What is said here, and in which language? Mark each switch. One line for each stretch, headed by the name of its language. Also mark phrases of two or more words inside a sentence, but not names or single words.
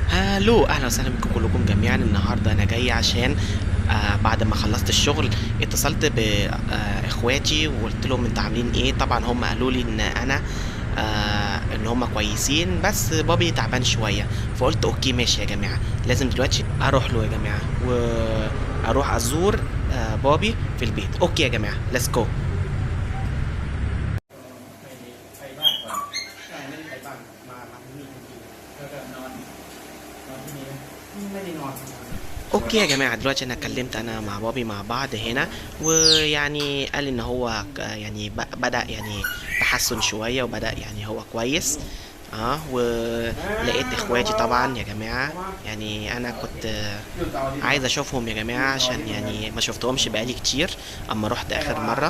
Arabic: الو، اهلا وسهلا بكم كلكم جميعا. النهارده انا جاي عشان بعد ما خلصت الشغل اتصلت باخواتي وقلت لهم انتوا عاملين ايه. طبعا هم قالوا لي ان انا ان هم كويسين، بس بابي تعبان شويه. فقلت اوكي ماشي يا جماعه، لازم دلوقتي اروح له يا جماعه واروح ازور بابي في البيت. اوكي يا جماعه،
English: Let's go.
Thai: ไปบ้านก่อนใช่ไม่ได้ไปบ้านมาที่นี่จริงๆแล้วก็นอนที่นี่ไม่ได้นอน
Arabic: اوكي يا جماعة، دلوقتي انا اتكلمت انا مع بابي مع بعض هنا، ويعني قال ان هو يعني بدأ يعني تحسن شوية، وبدأ يعني هو كويس. ولقيت اخواتي طبعا يا جماعة. يعني انا كنت عايز اشوفهم يا جماعة، عشان يعني ما شفتهمش بقالي كتير اما رحت اخر مرة.